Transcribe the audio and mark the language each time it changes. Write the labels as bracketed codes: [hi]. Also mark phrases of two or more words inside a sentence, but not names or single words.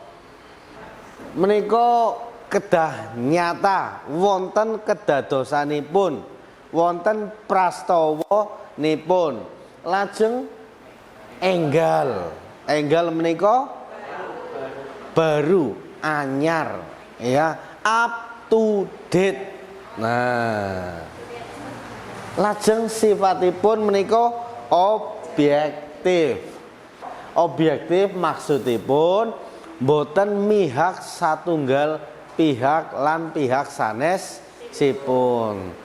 [jv] Menika kedah nyata wonten kedadosanipun, wonten prastawanipun. Lajeng enggal. Enggal menika baru anyar ya. [en] Up to date. [jv] Nah, lajeng sifatipun menika objektif. Objektif maksudipun boten mihak satunggal pihak lan pihak sanesipun.